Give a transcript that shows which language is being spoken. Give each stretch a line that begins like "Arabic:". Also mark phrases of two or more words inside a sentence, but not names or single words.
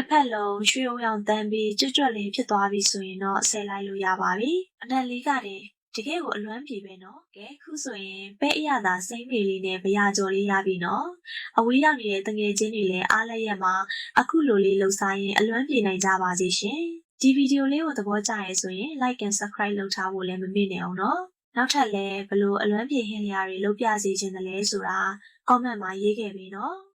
Burmese: ဖက်လုံးရွှေအောင်ရောင်တန်းပြီးကျွတ်ကျွတ်လေးဖြစ်သွားပြီဆိုရင်တော့ဆယ်လိုက်လို့ရပါပြီအနက်လေးကတည်းတကယ်ကိုအလွမ်းပြေပဲနော်ကဲခုဆိုရင်ပဲအရသာစိမ့်မေလေးနဲ့ဘရာကျော်လေးရပြီနော်အဝေးရောက်နေတဲ့တငယ်ချင်းတွေလည်းအားလက်ရက်မှာအခုလိုလေးလှူစားရင်အလွမ်းပြေနိုင်ကြပါစေရှင်ဒီဗီဒီယိုလေးကိုသဘောကျရဲဆိုရင်
English: like and subscribe
Burmese: လုပ်ထားဖို့လည်းမမေ့နဲ့အောင်နော်နောက်ထပ်လည်းဘလို့အလွမ်းပြေဟင်းလျာတွေလုပ်ပြစီခြင်းတလဲဆိုတာ comment မှာရေးခဲ့ပြီးနော်